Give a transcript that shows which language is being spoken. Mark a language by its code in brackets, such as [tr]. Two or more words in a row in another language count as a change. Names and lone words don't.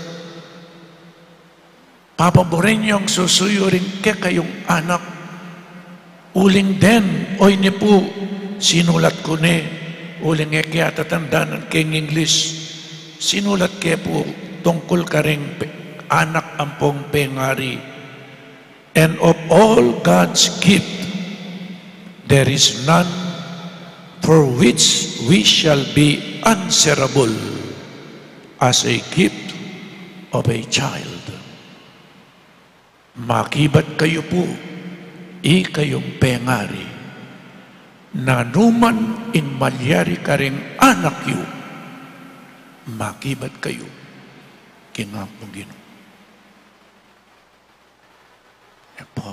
[pam] Papaborin niyong susuyo rin ke kayong anak. Uling den, oy ni po, sinulat ko ni, uling e kaya tatandanan keng English, sinulat ke po, tungkol ka rin anak ampong pengari. [en] And of all God's gift, there is none for which we shall be answerable as a gift of a child. [pam] Makibat kayo po, kayong pengari, na numan in malyari ka rin anak yu, makibat kayo, kinapong Ginoo. Po.